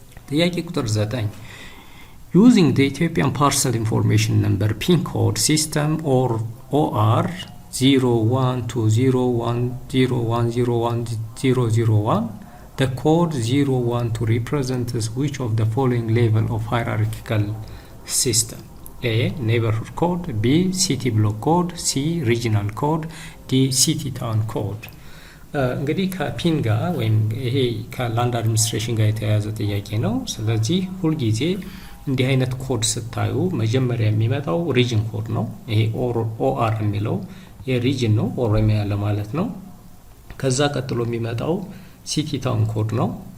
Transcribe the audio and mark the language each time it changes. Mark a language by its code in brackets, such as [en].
[am] ጥያቄ ቁጥር 9 [en] using the Ethiopian parcel information number pin code system or OR 012010101001 the code 012 represents which of the following level of hierarchical system? A neighborhood code, B city block code, C regional code, D city town code. [am] እንግዲህ ከፒን ጋር ወይም ይሄ ከላንድ አድሚኒስትሬሽን ጋር የተያያዘ ጥያቄ ነው። ስለዚህ ሁልጊዜ እንዲህ አይነት ኮድ ስታዩ መጀመሪያ የሚመጣው ሪጅን ኮድ ነው። ይሄ ኦአር የሚለው የሪጅን ነው፣ ኦሮሚያ ለማለት ነው። ከዛ ቀጥሎ የሚመጣው ሲቲ ታውን ኮድ ነው።